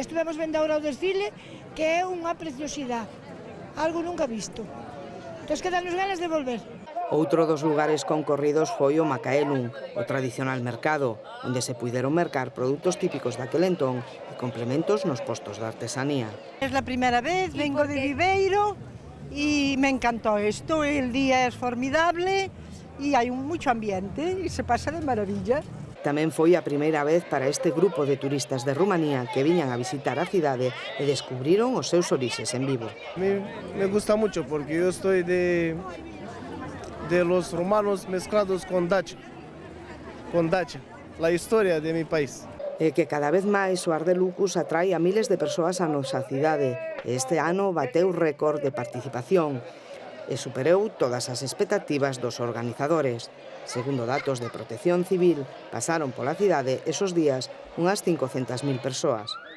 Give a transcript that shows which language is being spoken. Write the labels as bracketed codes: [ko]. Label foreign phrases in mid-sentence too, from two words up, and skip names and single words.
[gl] Estivemos vendo agora o desfile, que é unha preciosidade, algo nunca visto. Entón, quedanos ganas de volver. Outro dos lugares concorridos foi o Macaelum, o tradicional mercado, onde se puideron mercar produtos típicos daquel entón e complementos nos postos de artesanía. [es] Es la primera vez, vengo de Viveiro y me encantó esto, el día es formidable y hay mucho ambiente y se pasa de maravilla. [gl] Tamén foi a primeira vez para este grupo de turistas de Rumanía que viñan a visitar a cidade e descubriron os seus orixes en vivo. [es] Me gusta mucho porque yo estoy de los romanos mezclados con Dacia, la historia de mi país. [gl] E que cada vez máis o Ar de Lucus atrai a miles de persoas a nosa cidade. Este ano bateu récord de participación e superou todas as expectativas dos organizadores. Segundo datos de Protección Civil, pasaron pola cidade esos días unhas 500.000 persoas.